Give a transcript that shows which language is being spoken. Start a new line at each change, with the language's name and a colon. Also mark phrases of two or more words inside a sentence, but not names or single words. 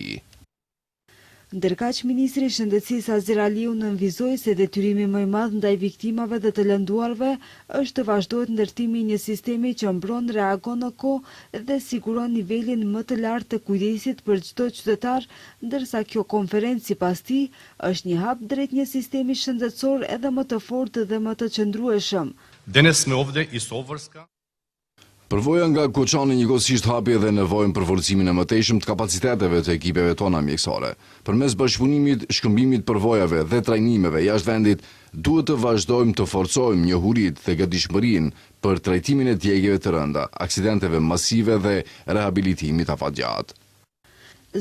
Albanian: Ndërkaq ministri i Shëndetësisë Azir Aliu nënvizoi se detyrimi më i madh ndaj viktimave dhe të lënduarve është të vazhdohet ndërtimi i një sistemi që mbron, reagon në kohë dhe siguron nivelin më të lartë të kujdesit për çdo qytetar, ndërsa kjo konferencë sipas tij është një hap drejt një sistemi shëndetësor edhe më të fortë dhe më të qëndrueshëm.
Macedonian: Денес сме овде и со обврска.
Albanian: Përvoja nga Koçani njëkohësisht hapi edhe nevojën për forcimin e mëtejshëm të kapaciteteve të ekipeve tona mjekësore. Përmes bashkëpunimit, shkëmbimit përvojave dhe trajnimeve jashtë vendit, duhet të vazhdojmë të forcojmë njohuritë dhe gatishmërinë për trajtimin e djegjeve të rënda, aksidenteve masive dhe rehabilitimit afatgjatë.